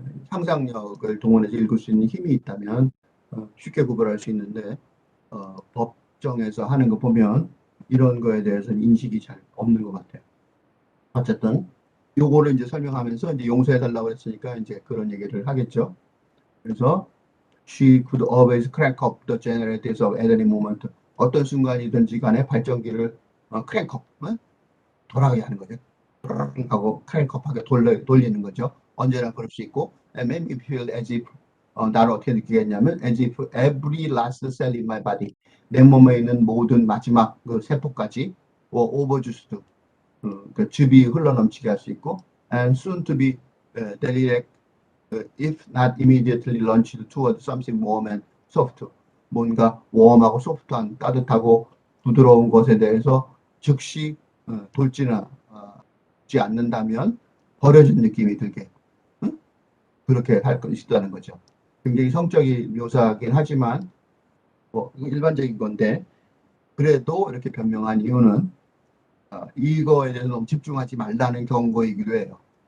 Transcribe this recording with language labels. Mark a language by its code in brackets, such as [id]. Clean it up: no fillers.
[ko] 상상력을 동원해서 읽을 수 있는 힘이 있다면 쉽게 구별할 수 있는데 법정에서 하는 거 보면 이런 거에 대해서는 인식이 잘 없는 것 같아요. 어쨌든 요거를 이제 설명하면서 이제 용서해 달라고 했으니까 이제 그런 얘기를 하겠죠. 그래서 [en] she could always crank up the generators of at any moment. [ko] 어떤 순간이든지 간에 발전기를 crank up, 돌아가게 하는 거죠. 하고 크랭크업하게 돌리는 거죠. [en] 언제나 그럴 수 있고, and made me feel as if [ko] 나를 어떻게 느끼겠냐면 [en] as if every last cell in my body, [ko] 내 몸에 있는 모든 마지막 그 세포까지 [en] overused, [ko] 그 즙이 흘러넘치게 할 수 있고, [en] and soon to be derelict if not immediately launched toward something warm and soft. [ko] 뭔가 웜하고 소프트한 따뜻하고 부드러운 것에 대해서 즉시 돌지는 않는다면 버려진 느낌이 들게 그렇게 할 수 있다는 거죠. 굉장히 성적인 묘사긴 하지만 뭐 일반적인 건데 그래도 이렇게 변명한 이유는 이거에 대해서 너무 집중하지 말라는 경고이기도 해요.